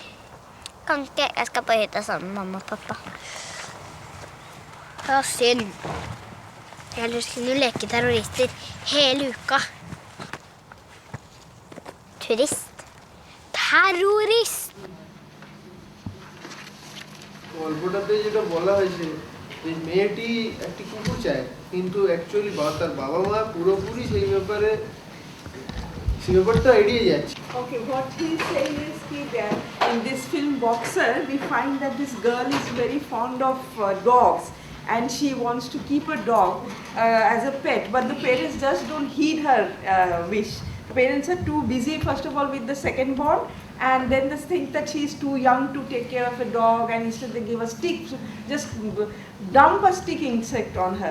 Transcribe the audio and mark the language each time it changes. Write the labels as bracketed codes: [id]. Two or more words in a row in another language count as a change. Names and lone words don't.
[no] Kan ikke. Jeg skal på hytta sammen med mamma og pappa. Ja, synd. Ellers kunne du leke terrorister hele uka. Turist. Terrorist! [bn] গল্পটাতে যেটা বলা হয়েছে যে মেয়েটি একটি কুকুর চায় কিন্তু অ্যাকচুয়ালি তার বাবা মা পুরোপুরি সেই ব্যাপারটা এড়িয়ে যাচ্ছে। [en] Okay, what he's saying is that in this film Boxer, we find that this girl is very fond of dogs and she wants to keep a dog as a pet, but the parents just don't heed her wish. The parents are too busy, first of all, with the second born, and then they think that she's too young to take care of a dog, and instead they give a stick, just dump a stick insect on her.